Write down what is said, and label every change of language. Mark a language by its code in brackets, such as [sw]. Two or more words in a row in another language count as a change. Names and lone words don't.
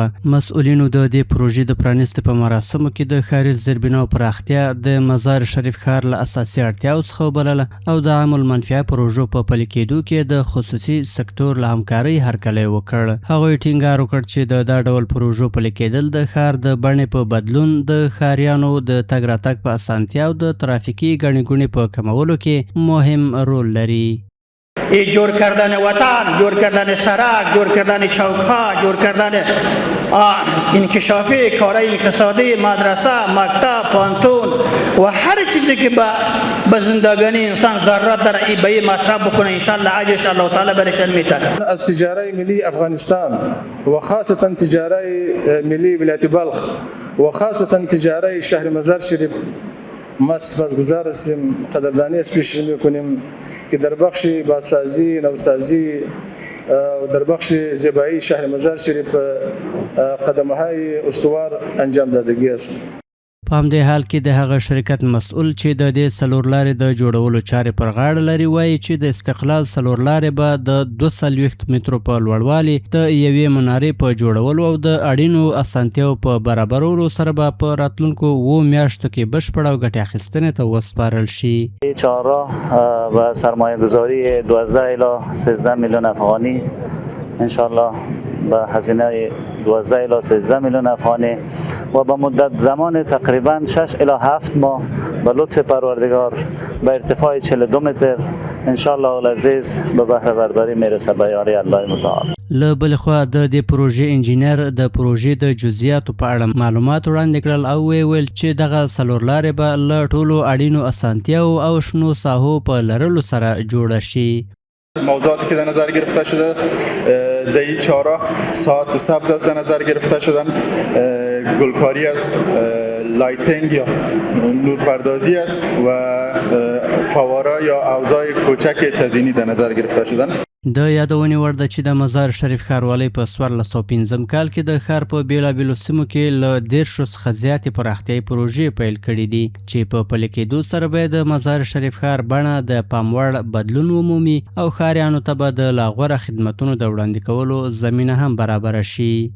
[ps] مسؤلینو د دې پروژې د پرانیستې په مراسمو کې د ښاري زیربنا او پراختیا د مزار شریف ښار له اساسي اړتیاو څخه وبلله او د عام المنفعه پروژو په پلي کېدو کې د خصوصي سکتور له همکارۍ هرکلی وکړ. هغوی ټینګار وکړ چې د دا ډول پروژو پلي کېدل د ښار د بڼې په بدلون د ښاریانو د تګ راتګ په اسانتیا او د ترافیکي ګڼې ګوڼې په کمولو کې مهم رول لري. [fa] جور کردن وطن، جور کردن سرک، جور کردن چوک‌ها، جور کردن انکشافی کارهای اقتصادی، مدرسه، مکتب، پانتون و هر چیزی که به زندگانی انسان ضرورت داره به این مصرف بکنه [ar] انشالله [fa] اجرش الله تعالی برش میده. از تجاره ملی افغانستان و خاصتا تجاره ملی ولایت بلخ و خاصتا تجاره شهر مزار شریف ما سپاسگزار هستیم، قدردانی از پیش میکنیم که در بخش بازسازی، نوسازی و در بخش زیبایی شهر مزار شریف قدم‌های استوار انجام دادگی است. [ps] په همدې حال کې د هغه شرکت مسؤل چې د دې څلور لارې د جوړولو چارې پر غاړه لري وایي چې د استقلال څلور لارې به د 240 مترو په لوړوالي د یوې منارې په جوړولو او د اړینو اسانتیاو په برابرولو سره به په راتلونکو 7 میاشتو کې بشپړه او ګټې اخیستنې ته وسپارل شي. [fa] چهارراه و سرمایه گذاری 12 الی 13 میلیون افغانی [ar] انشالله [fa] با هزینه 12 الی 13 میلیون افغانی و با مدت زمان تقریبا 6 الی 7 ماه به لطف پروردگار به ارتفاع 42 متر [ar] انشالله العزیز [fa] به بهره برداری میرسه به یاری الله متعال. [ps] له بلې خوا د دې پروژې انجینر د پروژې د جزئیاتو په اړه معلومات وړاندې کړل او ویل چې دغه څلور لارې به له ټولو اړینو اسانتیاو او شنو ساحو په لرلو سره جوړه شي. [fa] موضوعاتی که در نظر گرفته شده در این چهارراه ساعت سبز از در نظر گرفته شدن، گلکاری است، لایتینگ یا نورپردازی است و فواره یا اوزای کوچک تزیینی در نظر گرفته شدن. [ps] د یادونې وړ ده چې د مزار شریف ښاروالۍ په 1405 کال کې د ښار په بیلابیلو سیمو کې له 10 څخه زیاتې پراختیایي پروژې پیل کړي دي چې په پلي کېدو سره به د مزار شریف ښار بڼه د پام وړ بدلون ومومي او ښاریانو ته به د لا غوره خدمتونو د وړاندې کولو زمینه هم برابره شي.